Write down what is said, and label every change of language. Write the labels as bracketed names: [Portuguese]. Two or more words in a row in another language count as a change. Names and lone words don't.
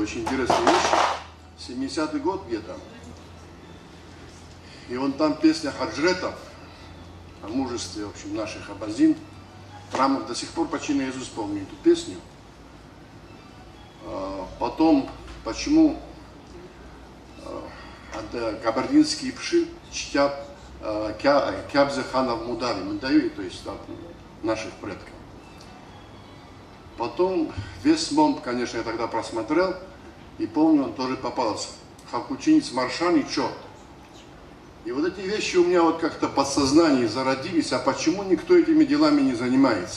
[Russian] Очень интересные вещи. 70-й год где-то. И вон там песня Хаджретов о мужестве, в общем, наших абазин. Прямо до сих пор почти наизусть помню эту песню. Потом, почему кабардинские пши чтят Кябзе ханов Мудави, Мудави, то есть от наших предков. Потом весь МОМ, конечно, я тогда просмотрел, и помню, он тоже попался. Хакучинец Маршан и Чо. И вот эти вещи у меня вот как-то в подсознании зародились, а почему никто этими делами не занимается?